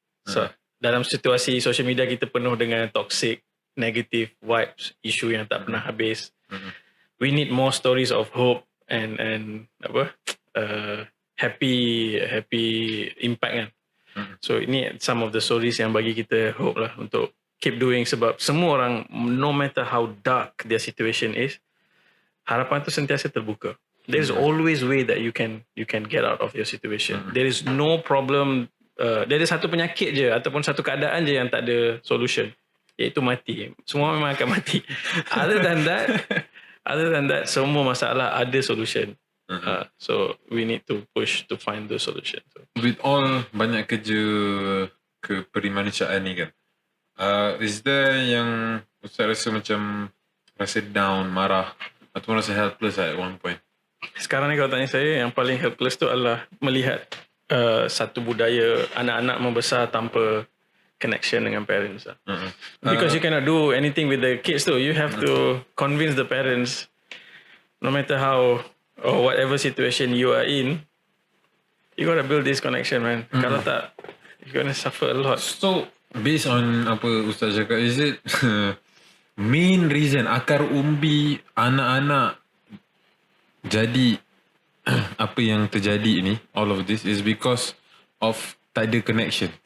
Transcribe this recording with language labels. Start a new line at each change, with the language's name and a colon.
Malay: So dalam situasi social media kita penuh dengan toxic, negative vibes, isu yang tak pernah habis.
English: We need more stories of hope and happy impact kan. So ini some of the stories
Malay: yang bagi kita
English: hope lah untuk keep doing, sebab semua orang, no matter how dark their situation is,
Malay: harapan tu sentiasa terbuka.
English: There is always way that you can get out of your situation. There is no problem. There is
Malay: satu penyakit je ataupun satu keadaan je yang tak ada solution, iaitu mati. Semua memang akan mati.
English: Other than that,
Malay: semua masalah ada solution.
English: So we need to push to find the solution. With all
Malay: banyak kerja keperimanusiaan ni kan,
English: is there
Malay: yang Ustaz rasa macam rasa down, marah ataupun rasa helpless at one point? Sekarang ni kalau tanya saya, yang paling helpless tu adalah melihat satu budaya anak-anak membesar tanpa connection dengan parents lah.
English: Because you cannot do anything with the kids tu. You have to convince the parents, no matter how or whatever situation you are in, you gotta build this connection, man.
Malay: Kalau tak,
English: you're gonna suffer a lot.
Malay: So based on apa Ustaz cakap,
English: is it main reason,
Malay: akar umbi anak-anak jadi apa yang terjadi ni,
English: all of this is because of
Malay: tak ada connection?